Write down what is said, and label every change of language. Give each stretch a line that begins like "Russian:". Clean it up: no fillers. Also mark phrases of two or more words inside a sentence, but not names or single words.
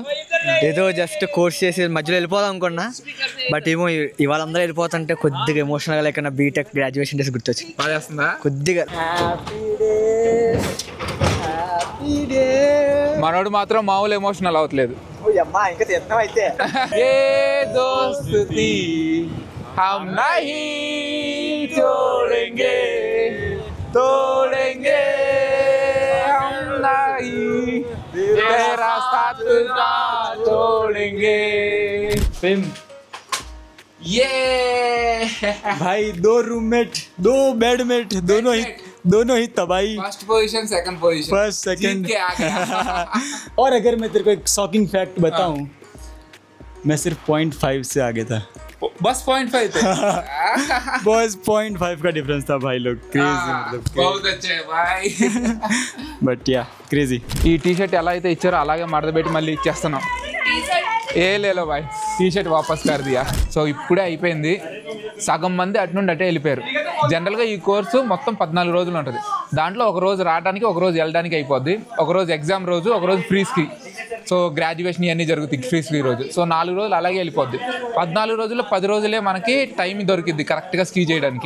Telugu: ఏదో జస్ట్ కోర్స్ చేసి మధ్యలో వెళ్ళిపోదాం అనుకున్నా, బట్ ఏమో ఇవాళ అందరూ వెళ్ళిపోతుంటే కొద్దిగా ఎమోషనల్గా లేకుండా
English: BTech graduation days
Telugu: గుర్తొచ్చింది కొద్దిగా. మనోడు మాత్రం మామూలు ఎమోషనల్ అవట్లేదు.
Hindi: ये दोस्ती हम नहीं छोड़ेंगे तोड़ेंगे हम नहीं तेरा साथ ना छोड़ेंगे. ये भाई 2 रूममेट 2 बेडमेट दोनों ही तबाही.
English: first position second position first second
Hindi: और अगर मैं तेरे को एक
English: shocking fact
Hindi: बताऊं, मैं सिर्फ 0.5 से आगे था. बस 0.5 थे. बस 0.5 का डिफरेंस था भाई. लोग क्रेजी, मतलब बहुत अच्छे भाई.
English: But yeah crazy.
Telugu: ఈ టీషర్ట్ ఎలా అయితే ఇచ్చారో అలాగే మడతపెట్టి మళ్ళీ ఇచ్చేస్తున్నాం.
Hindi: ए ले लो बॉय, टीशर्ट वापस कर दिया.
Telugu: సో ఇప్పుడే అయిపోయింది. సగం మంది అటు నుండి అటే వెళ్ళిపోయారు. జనరల్గా ఈ కోర్సు మొత్తం 14 రోజులు ఉంటుంది. దాంట్లో ఒక రోజు రావడానికి, ఒక రోజు వెళ్ళడానికి అయిపోద్ది. ఒక రోజు ఎగ్జామ్ రోజు, ఒక రోజు
English: free ski.
Telugu: సో గ్రాడ్యుయేషన్ ఇవన్నీ జరుగుతాయి
English: free ski
Telugu: రోజు. సో 4 రోజులు అలాగే వెళ్ళిపోద్ది. 14 రోజుల్లో 10 రోజులే మనకి టైం దొరికిద్ది కరెక్ట్గా స్కీ చేయడానికి.